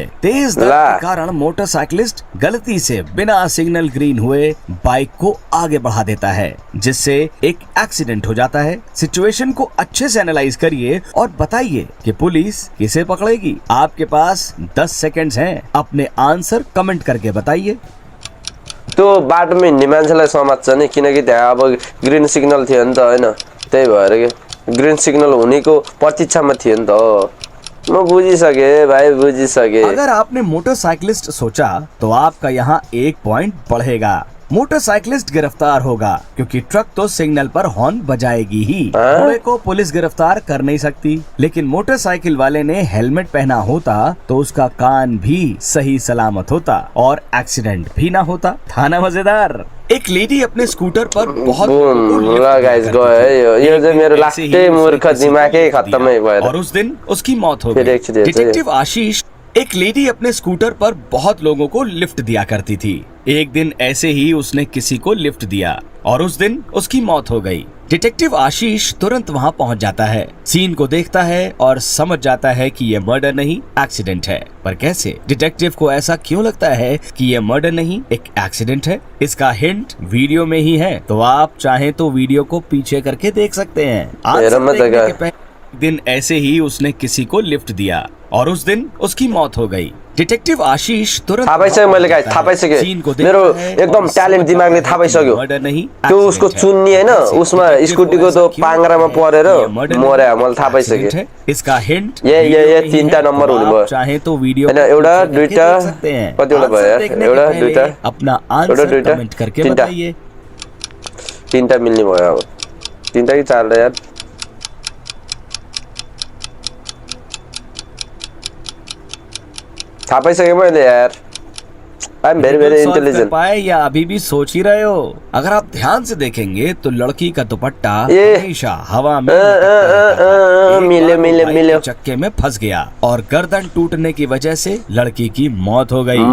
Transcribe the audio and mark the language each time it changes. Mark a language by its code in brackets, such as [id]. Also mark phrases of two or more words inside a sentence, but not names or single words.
[hi] तेज दर्द के कारण मोटरसाइकिलिस्ट गलती से बिना [en] signal green [hi] हुए बाइक को आगे बढ़ा देता है, जिससे एक एक्सीडेंट हो जाता है। सिचुएशन को अच्छे से एनालाइज करिए और बताइए कि पुलिस किसे पकड़ेगी। आपके पास 10 सेकंड्स हैं, अपने [en] answer comment [hi] करके बताइए। [ne] त्यो बाटोमा हिँड्ने मान्छेलाई समात्छ नि, किनकि त्यहाँ अब [en] green signal [ne] थियो नि त हैन, त्यही भएर के [en] green signal [ne] हुनेको प्रतीक्षामा थियो नि त। म बुझिसके भाइ, बुझिसके। [hi] अगर आपने मोटरसाइकिलिस्ट सोचा तो आपका यहाँ 1 पॉइंट बढ़ेगा। मोटरसाइकिलिस्ट गिरफ्तार होगा क्योंकि ट्रक तो सिग्नल पर हॉर्न बजाएगी ही। घोड़े को पुलिस गिरफ्तार कर नहीं सकती, लेकिन मोटरसाइकिल वाले ने हेलमेट पहना होता तो उसका कान भी सही सलामत होता और एक्सीडेंट भी ना होता। था ना मजेदार। एक लेडी अपने स्कूटर पर बहुत [ne] गाइस गयो है यो चाहिँ मेरो लास्टै मूर्ख दिमागै खत्तमै भयो [hi] और उस दिन उसकी मौत हो गई। डिटेक्टिव आशीष एक लेडी अपने स्कूटर पर बहुत लोगों को लिफ्ट दिया करती थी। एक दिन ऐसे ही उसने किसी को लिफ्ट दिया और उस दिन उसकी मौत हो गई। डिटेक्टिव आशीष तुरंत वहां पहुंच जाता है, सीन को देखता है और समझ जाता है कि ये मर्डर नहीं एक्सीडेंट है। पर कैसे? डिटेक्टिव को ऐसा क्यों लगता है कि ये मर्डर नहीं एक एक्सीडेंट है? इसका हिंट वीडियो में ही है, तो आप चाहें तो वीडियो को पीछे करके देख सकते हैं। दिन ऐसे ही उसने किसी को लिफ्ट दिया और उस दिन उसकी मौत हो गई। डिटेक्टिभ आशीष तुरंत [ne] थाहा पाइसक्यो मैले गाइस, थाहा पाइसक्यो मेरो एकदम ट्यालेन्ट दिमागले थाहा पाइसक्यो। त्यो उसको चुन्नी हैन, उसमा स्कुटीको त्यो पाङ्ग्रामा परेर मर्या, मैले थाहा पाइसक्यो। [hi] इसका हिन्ट [ne] ये 3टा नम्बर हुने भयो। [hi] चाहे तो वीडियो [ne] हैन, एउटा दुईटा कतिवटा भयो? एउटा दुईटा [hi] अपना [en] answer comment [hi] करके बताइए। [ne] 3टा मिल्ने भयो। अब 3टा कि 4टा यार? थाहा पाइसक्यो मैले यार। [en] I am very intelligent. [hi] पाए या अभी भी सोच ही रहे हो? अगर आप ध्यान से देखेंगे तो लड़की का दुपट्टा हमेशा हवा में मिले चक्के में फंस गया और गर्दन टूटने की वजह से लड़की की मौत हो गई।